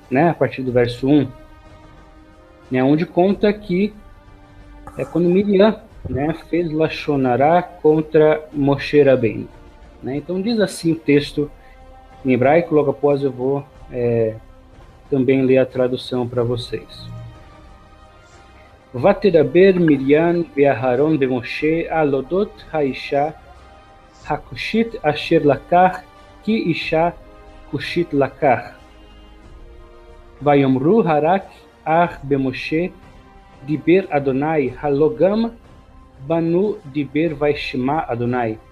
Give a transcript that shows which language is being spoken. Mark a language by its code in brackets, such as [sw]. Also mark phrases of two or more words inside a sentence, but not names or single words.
[pt] né, a partir do verso 1, né, onde conta que é quando Miriam, né, fez [he] לשון הרע [pt] contra Moshe Rabbeinu, né? Então diz assim o texto em hebraico, logo após eu vou também ler a tradução para vocês. [he] ותדבר מרים ואהרון במשה על אודות האישה הכושית אשר לקח כי אישה כושית לקח. ויאמרו הרק אך במשה דיבר אדוני, הלא גם בנו דיבר וישמע אדוני.